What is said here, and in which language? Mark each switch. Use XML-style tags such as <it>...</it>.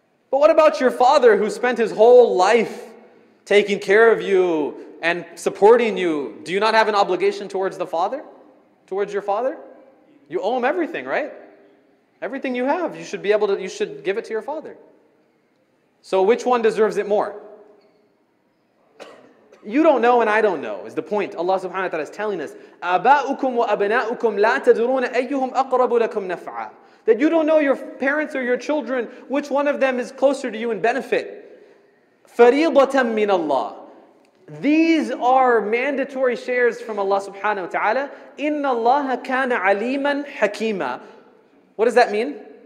<en>But what about your father who spent his whole life taking care of you and supporting you? Do you not have an obligation towards the father? Towards your father? You owe him everything, right? Everything you have, you should give it to your father. So which one deserves it more? You don't know and I don't know, is the point. Allah subhanahu wa ta'ala is telling us,</en> <ar>آباؤكم وأبناؤكم لا تدرون أيهم أقرب لكم نفعا.</ar> <en>That you don't know your parents or your children, which one of them is closer to you in benefit.</en> <ar>فَرِيضَةً مِّنَ اللَّهِ.</ar> <en>These are mandatory shares from Allah subhanahu wa ta'ala.</en> <ar>إِنَّ اللَّهَ كَانَ عَلِيمًا حَكِيمًا.</ar> <en>What does that mean?</en>